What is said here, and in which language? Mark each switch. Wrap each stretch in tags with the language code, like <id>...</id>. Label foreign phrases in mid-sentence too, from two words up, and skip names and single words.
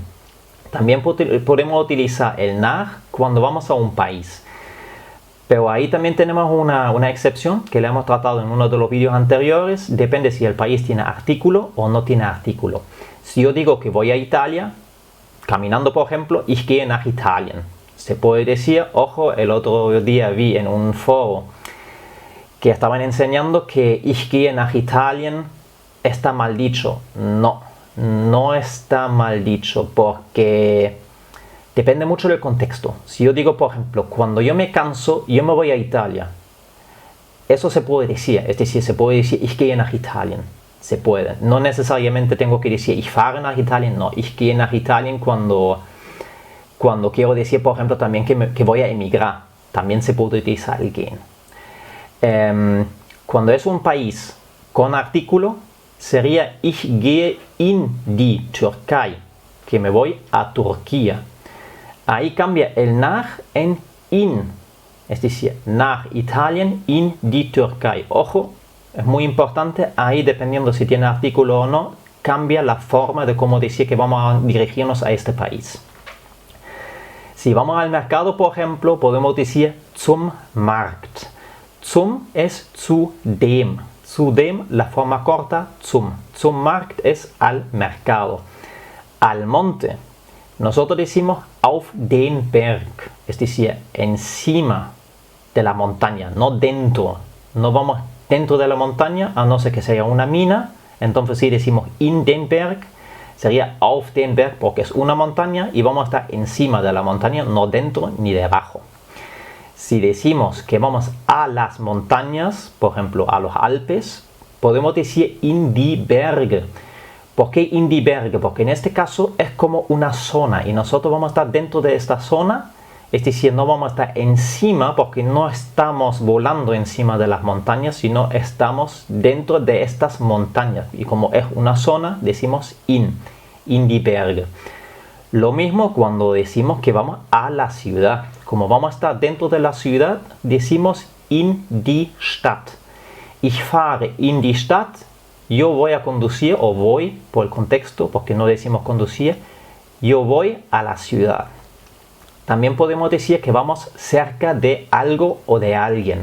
<es>También podemos utilizar el nach cuando vamos a un país. Pero ahí también tenemos una excepción que la hemos tratado en uno de los vídeos anteriores. Depende si el país tiene artículo o no tiene artículo. Si yo digo que voy a Italia, caminando por ejemplo,</es> <de>ich gehe nach Italien.</de> <es>Se puede decir, ojo, el otro día vi en un foro que estaban enseñando que</es> <de>ich gehe nach Italien</de> <es>está mal dicho. No está mal dicho porque depende mucho del contexto. Si yo digo, por ejemplo, cuando yo me canso, yo me voy a Italia. Eso se puede decir, es decir, se puede decir</es> <de>ich gehe nach Italien.</de> <es>Se puede. No necesariamente tengo que decir</es> <de>ich fahre nach Italien,</de> <es>no.</es> <de>Ich gehe nach Italien</de> <es>cuando quiero decir, por ejemplo, también que voy a emigrar. También se puede utilizar el gehen. Cuando es un país con artículo, sería</es> <de>ich gehe in die Türkei,</de> <es>que me voy a Turquía. Ahí cambia el nach en in, es decir,</es> <de>nach Italien, in die Türkei.</de> <es>Ojo, es muy importante, ahí dependiendo si tiene artículo o no, cambia la forma de cómo decir que vamos a dirigirnos a este país. Si vamos al mercado, por ejemplo, podemos decir</es> <de>zum Markt. Zum es zu dem. Zu dem,</de> <es>la forma corta, zum.</es> <de>Zum Markt</de> <es>es al mercado. Al monte. Nosotros decimos</es> <de>auf den Berg,</de> <es>es decir, encima de la montaña, no dentro. No vamos dentro de la montaña, a no ser que sea una mina. Entonces si decimos</es> <de>in den Berg,</de> <es>sería</es> <de>auf den Berg</de> <es>porque es una montaña y vamos a estar encima de la montaña, no dentro ni debajo. Si decimos que vamos a las montañas, por ejemplo a los Alpes, podemos decir</es> <de>in die Berge.</de> <es>¿Por qué</es> <de>in die Berge?</de> <es>Porque en este caso es como una zona y nosotros vamos a estar dentro de esta zona Es decir, no vamos a estar encima porque no estamos volando encima de las montañas, sino estamos dentro de estas montañas. Y como es una zona, decimos</es> <de>in die Berge.</de> <es>Lo mismo cuando decimos que vamos a la ciudad. Como vamos a estar dentro de la ciudad, decimos</es> <de>in die Stadt. Ich fahre in die Stadt.</de> <es>Yo voy a conducir, o voy, por el contexto, porque no decimos conducir, yo voy a la ciudad. También podemos decir que vamos cerca de algo o de alguien.</es>